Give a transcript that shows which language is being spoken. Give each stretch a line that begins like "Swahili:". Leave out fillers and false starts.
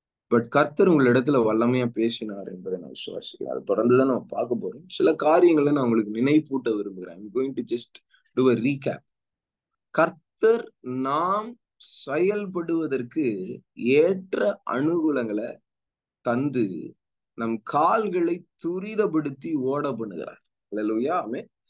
Tamil: But கர்த்தர் உங்களிடத்துல வல்லமையா பேசினார் என்பதை நான் விசுவாசிக்கிறேன். அதை தொடர்ந்துதான் நம்ம பார்க்க போறோம். சில காரியங்களை நான் உங்களுக்கு நினைப்பூட்ட விரும்புகிறேன்.
English: I'm going to just do a recap.
Tamil: கர்த்தர் நாம் செயல்படுவதற்கு ஏற்ற அனுகூலங்களை தந்து நம் கால்களை துரிதப்படுத்தி ஓட பண்ணுகிறார். அல்லேலூயா. ஆமென்.